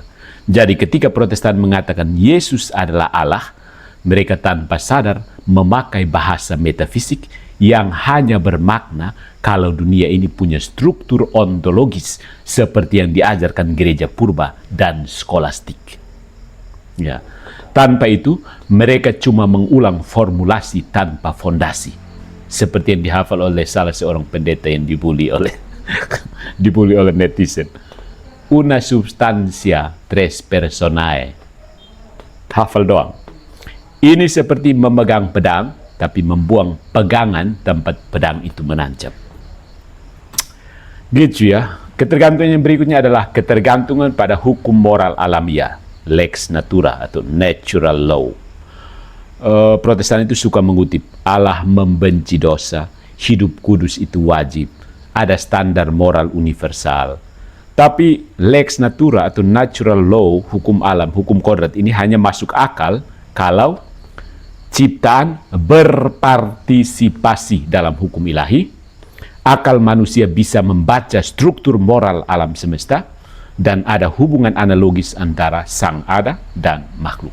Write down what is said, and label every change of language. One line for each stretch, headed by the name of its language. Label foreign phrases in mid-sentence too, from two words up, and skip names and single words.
Indonesian: Jadi ketika Protestan mengatakan Yesus adalah Allah, mereka tanpa sadar memakai bahasa metafisik yang hanya bermakna kalau dunia ini punya struktur ontologis seperti yang diajarkan gereja purba dan skolastik. Ya. Tanpa itu, mereka cuma mengulang formulasi tanpa fondasi. Seperti yang dihafal oleh salah seorang pendeta yang dibully oleh netizen.
Latin: Una substantia tres personae.
Indonesian: Hafal doang. Ini seperti memegang pedang, tapi membuang pegangan tempat pedang itu menancap. Gitu ya. Ketergantungan yang berikutnya adalah ketergantungan pada hukum moral alamiah,
Latin: lex natura atau
English: natural law.
Indonesian: Protestan itu suka mengutip, Allah membenci dosa, hidup kudus itu wajib, ada standar moral universal. Tapi
Latin: lex natura
Indonesian: atau
English: natural law,
Indonesian: hukum alam, hukum kodrat ini hanya masuk akal kalau ciptaan berpartisipasi dalam hukum ilahi, akal manusia bisa membaca struktur moral alam semesta, dan ada hubungan analogis antara sang ada dan makhluk.